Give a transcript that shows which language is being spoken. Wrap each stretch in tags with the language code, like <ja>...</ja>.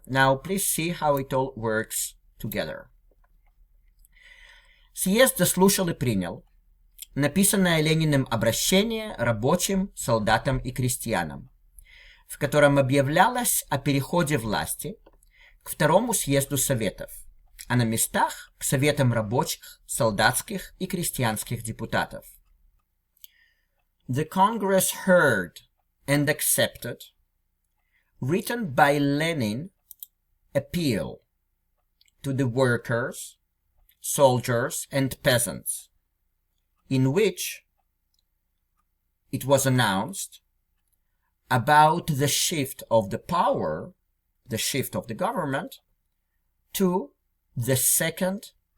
<en>Now, please see how it all works together.</en> <ru>Съезд заслушал и принял написанное Лениным обращение рабочим, солдатам и крестьянам, в котором объявлялось о переходе власти к второму съезду Советов, а на местах к советам рабочих, солдатских и крестьянских депутатов.</ru> <en>the Congress heard and accepted, written by Lenin, appeal to the workers, soldiers, and peasants, in which it was announced about the shift of the power, the shift of the government, to the second</en>